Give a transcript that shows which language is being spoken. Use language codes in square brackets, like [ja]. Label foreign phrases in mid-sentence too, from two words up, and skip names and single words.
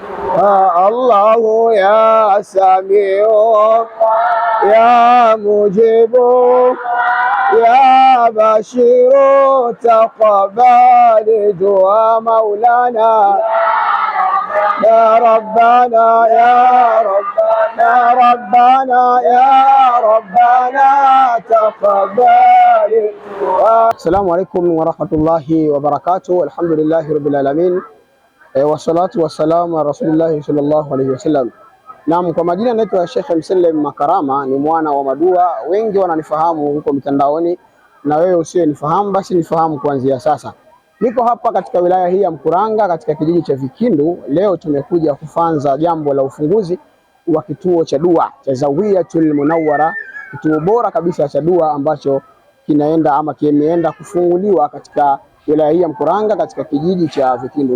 [ar] الله يا سميع يا مجيب يا بشير تقبل دعاء مولانا يا ربنا يا ربنا ربنا يا ربنا تقبل. السلام عليكم ورحمة الله وبركاته. الحمد لله رب العالمين والصلاة والسلام على رسول الله صلى الله عليه وسلم. [sw] Naam, kwa majina naitwa Sheikh Mselem Makarama, ni mwana wa madua. Wengi wananifahamu huko mitandaoni, na wewe usiyenifahamu basi nifahamu kuanzia sasa. Niko hapa katika wilaya hii ya Mkuranga katika kijiji cha Vikindu. Leo tumekuja kufanza jambo la ufunguzi wa kituo cha dua cha Zawiyatul Munawwara, kituo bora kabisa cha dua ambacho kinaenda ama kimeenda kufunguliwa katika wilaya hii ya Mkuranga katika kijiji cha Vikindu.